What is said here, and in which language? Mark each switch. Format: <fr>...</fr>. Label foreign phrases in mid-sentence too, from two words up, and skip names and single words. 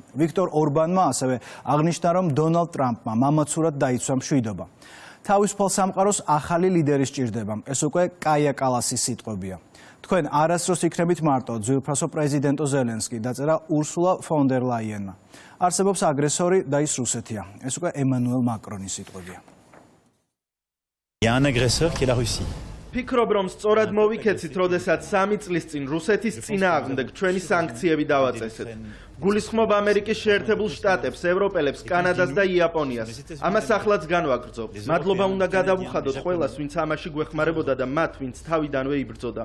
<ka>ვიქტორ ორბანმა ასევე აღნიშნა, რომ დონალდ ტრამპმა მამაცურად დაიცვა მშვიდობა. თავისუფალ სამყაროს ახალი ლიდერი სჭირდება. ეს უკვე კაია კალასის სიტყვებია. თქვენ არასდროს იქნებით მარტო, ძვირფასო პრეზიდენტო ზელენსკი, დაწერა ურსულა ფონ დერ ლაიენმა. არსებობს აგრესორი და ის რუსეთია. ეს უკვე ემანუელ მაკრონის სიტყვებია.</ka> <fr>Il y a un agresseur qui est la Russie.</fr> <ka>ფიქრობ, რომ სწორად მოვიქეცით, როდესაც 3 წლის წინ რუსეთის წინააღმდეგ ჩვენი სანქციები დავაწესეთ. გულისხმობ ამერიკის შეერთებულ შტატებს, ევროპელებს, კანადას და იაპონიას. ამას ახლაც განვაგრძობ. მადლობა უნდა გადავუხადოთ ყველას, ვინც ამაში გვეხმარებოდა და მათ, ვინც თავიდანვე იბრძოდა.</ka>